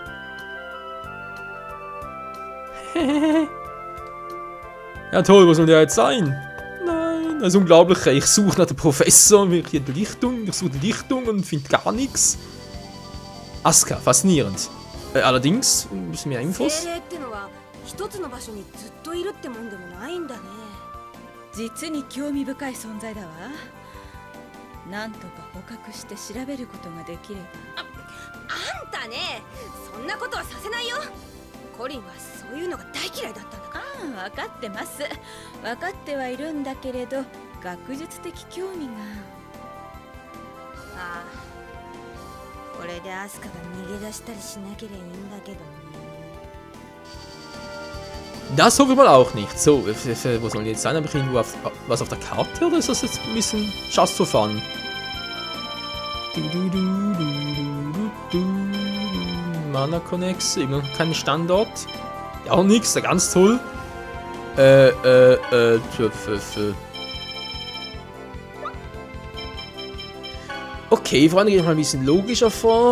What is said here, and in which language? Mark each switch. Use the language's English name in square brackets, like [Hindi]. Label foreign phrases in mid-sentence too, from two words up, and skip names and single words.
[German] Ja toll, was soll der jetzt sein? Nein, das ist unglaublich. Ich suche nach dem Professor, ich suche die Lichtung und finde gar nichts. Asuka, faszinierend. Allerdings, müssen wir Infos? [Japanese] 実に興味深い存在だわ。なんとか捕獲して調べることができれば。あんたね、そんなことはさせないよ。コリンはそういうのが大嫌いだったんだから。ああ、分かってます。分かってはいるんだけれど、学術的興味が。ああ、これでアスカが逃げ出したりしなければいいんだけどね。 [German] Das hoffe ich mal auch nicht. So, wo soll jetzt sein? Habe ich irgendwo was auf der Karte oder ist das jetzt ein bisschen [English] just for fun? [German] Mana Connex, immer noch kein Standort. Ja, auch nichts, ganz toll. Okay, Freunde, gehe ich mal ein bisschen logischer vor.